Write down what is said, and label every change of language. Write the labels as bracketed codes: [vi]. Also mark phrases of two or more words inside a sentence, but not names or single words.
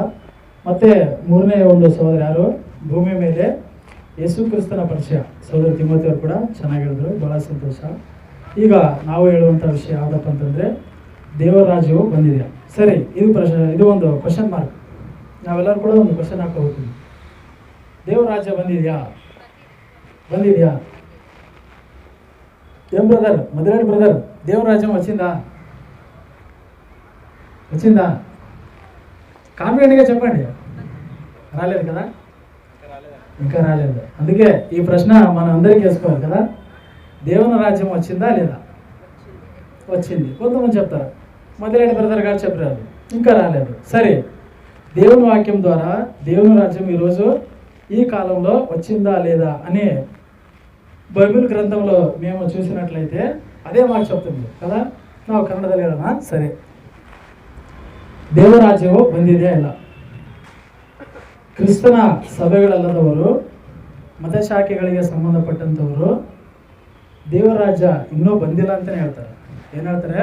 [kn] ಮತ್ತು ಮೂರನೇ ಒಂದು ಸಹೋದರ ಯಾರು, ಭೂಮಿ ಮೇಲೆ ಯೇಸು ಕ್ರಿಸ್ತನ ಪರಿಚಯ ಸಹೋದರ ತಿಮೋತಿಯವರು ಕೂಡ ಚೆನ್ನಾಗಿ ಹೇಳಿದ್ರು. ಭಾಳ ಸಂತೋಷ. ಈಗ ನಾವು ಹೇಳುವಂಥ ವಿಷಯ ಯಾವುದಪ್ಪ ಅಂತಂದರೆ, ದೇವರ ರಾಜ್ಯವು ಬಂದಿದೆಯಾ? ಸರಿ, ಇದು ಒಂದು [en] question mark. [kn] ನಾವೆಲ್ಲರೂ ಕೂಡ ಒಂದು ಕ್ವಶನ್ ಹಾಕಿ ಹೋಗ್ತೀವಿ. ದೇವರ ರಾಜ್ಯ ಬಂದಿದೆಯಾ? [te] ఏం బ్రదర్, మదిరాడు బ్రదర్, దేవరాజ్యం వచ్చిందా? కాన్ఫిడెంట్గా చెప్పండి. రాలేదు కదా? ఇంకా రాలేదు. అందుకే ఈ ప్రశ్న మనం అందరికీ వేసుకోవాలి కదా. దేవుని రాజ్యం వచ్చిందా లేదా? వచ్చింది. కొంతమంది చెప్తారు, మదిరాడు బ్రదర్ గారు చెప్పారు, ఇంకా రాలేదు. సరే, దేవుని వాక్యం ద్వారా దేవుని రాజ్యం ఈరోజు ఈ కాలంలో వచ్చిందా లేదా అని ಬೈಬಲ್ ಗ್ರಂಥಂలో మేము చూసినట్లయితే [kn] ಅದೇ ಮಾತು [te] చెప్తుంది కదా. [kn] ನಾವು ಕನ್ನಡದಲ್ಲಿ ಹೇಳೋಣ. ಸರಿ, ದೇವರಾಜ್ಯವು ಬಂದಿದೆಯಾ ಇಲ್ಲ? ಕ್ರಿಸ್ತನ ಸಭೆಗಳಲ್ಲದವರು, ಮತಶಾಖೆಗಳಿಗೆ ಸಂಬಂಧಪಟ್ಟಂಥವರು ದೇವರಾಜ್ಯ ಇನ್ನೂ ಬಂದಿಲ್ಲ ಅಂತಲೇ ಹೇಳ್ತಾರೆ. ಏನು ಹೇಳ್ತಾರೆ?